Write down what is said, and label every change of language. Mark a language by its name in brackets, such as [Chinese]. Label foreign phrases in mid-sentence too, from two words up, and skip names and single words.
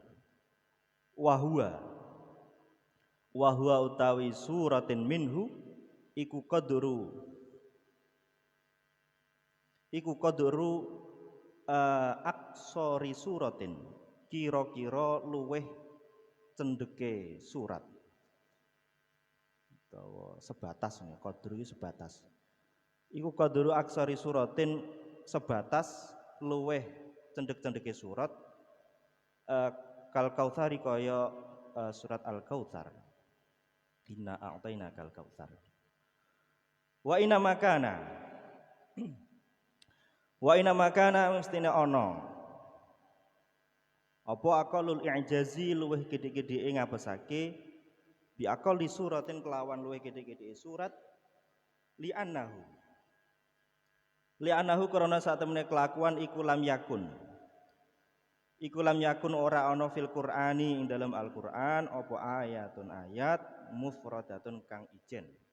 [Arabic] وهو [Javanese] utawi [Arabic] سورة منه [Javanese] iku [Arabic] قدر أقصر سورة, [Javanese] kira-kira luweh cendeke surat utawa sebatas, qadru iki sebatas. Iku [Arabic] قدر أقصر سورة [Javanese] sebatas luweh cendek-cendeke surat [Arabic] كالكوثر [Javanese] kaya surat al-kautsar. [Arabic] إنا أعطيناك الكوثر. وإنما كان [Javanese] mestine ana apa [Arabic] أقل الإعجاز [Javanese] luweh gede-gedeke ngapesake [Arabic] بأقل سورة [Javanese] kelawan luweh gede-gedeke surat li'annahu karena sak temene kelakuan iku [Arabic] لم يكن [Javanese] ora ana [Arabic] في القرآن [Javanese] ing dalam Al-Qur'an apa ayatun ayat mufradatun kang ijen.